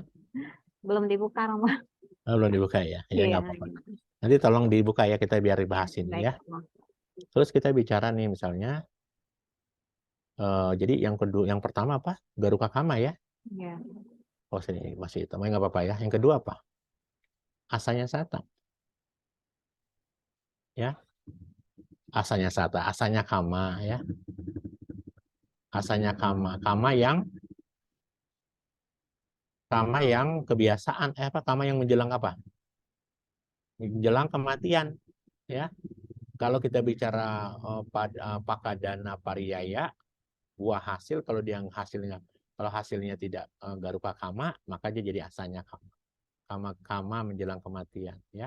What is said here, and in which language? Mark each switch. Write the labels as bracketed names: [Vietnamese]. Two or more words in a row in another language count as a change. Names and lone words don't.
[Indonesian] Belum dibuka Romo. Oh, belum dibuka ya? Ya Iya. nggak apa-apa. Nanti tolong dibuka ya kita biar dibahas ini Baik, ya. Romo. Terus kita bicara nih misalnya, jadi yang kedua, yang pertama apa? [Pali] Garuka Kama ya. [Indonesian] Iya. Oh sini masih itu, nggak apa-apa ya. Yang kedua apa? [Pali] Asanya Sata. [Indonesian] Ya, [Pali] asanya Sata, asanya Kama [Indonesian] ya. [Pali] Asanya Kama, [Indonesian] Kama yang kebiasaan. Apa? Kama yang menjelang apa? Menjelang kematian ya. Kalau kita bicara [Pali] pakadana pariyaya, [Indonesian] buah hasil kalau hasilnya tidak [Pali] garuka kama [Indonesian] maka dia jadi [Pali] asanya kama [Indonesian] menjelang kematian ya.